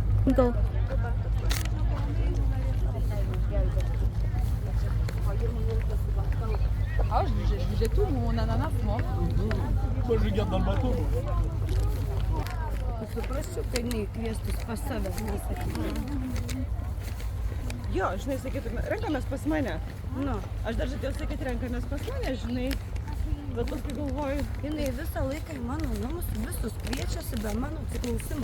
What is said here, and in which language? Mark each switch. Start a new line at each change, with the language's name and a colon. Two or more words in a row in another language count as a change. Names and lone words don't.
French: Go. Ah, je jette tout mon ananas, moi. Moi, je le garde dans le bateau.
Lithuanian: Suprasčiau, kad neįkviestus pas save nesakyti. Jo, žinai, sakytume, renkamės pas mane. Nu, Aš dar žadėjau sakyti, renkamės pas mane, žinai. Bet paskui galvoju, jinai visą laiką į mano namus visus kviečiasi be mano atsiklausimo.